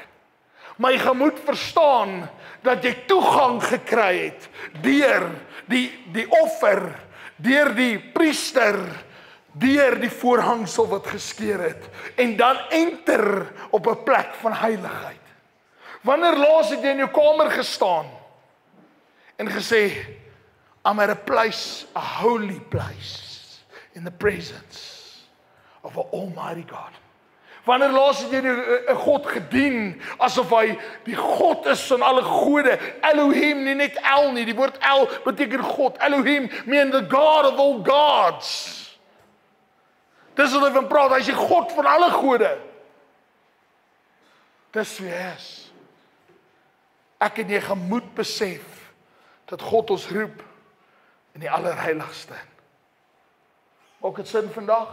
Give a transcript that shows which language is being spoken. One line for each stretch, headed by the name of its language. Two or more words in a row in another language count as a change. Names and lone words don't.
Afrikaans: Maar jy moet verstaan dat jy toegang gekry het deur die offer, deur die priester, deur die voorhangsel wat geskeur het, en dan enter op 'n plek van heiligheid. Wanneer laas het jy in jou kamer gestaan en gesê,
English: I'm at a place, a holy place, in the presence of an almighty God.
Afrikaans: Wanneer laas het jy 'n God gedien, asof hy die God is van alle gode, Elohim, nie net El nie, die woord El beteken God, Elohim,
English: mean the God of all gods.
Afrikaans: Dis wat hy van praat, hy is die God van alle gode. Dis wie hy is. Ek en jy moet besef, dat God ons roep, in die allerheiligste. Maak dit sin vandag?